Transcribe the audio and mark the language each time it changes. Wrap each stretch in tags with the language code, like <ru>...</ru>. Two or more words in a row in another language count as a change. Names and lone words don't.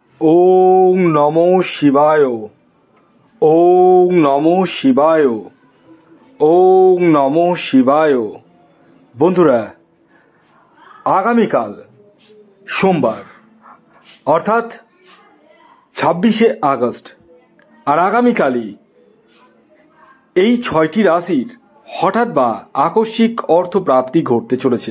<sa>ওং নমো শিবায়। ওং নমো শিবায়। ওং নমো শিবায়।</sa> <bn>বন্ধুরা, আগামীকাল সোমবার অর্থাৎ 26শে আগস্ট, আর আগামীকালই এই 6টি রাশির হঠাৎ বা আকস্মিক অর্থপ্রাপ্তি ঘটতে চলেছে।</bn>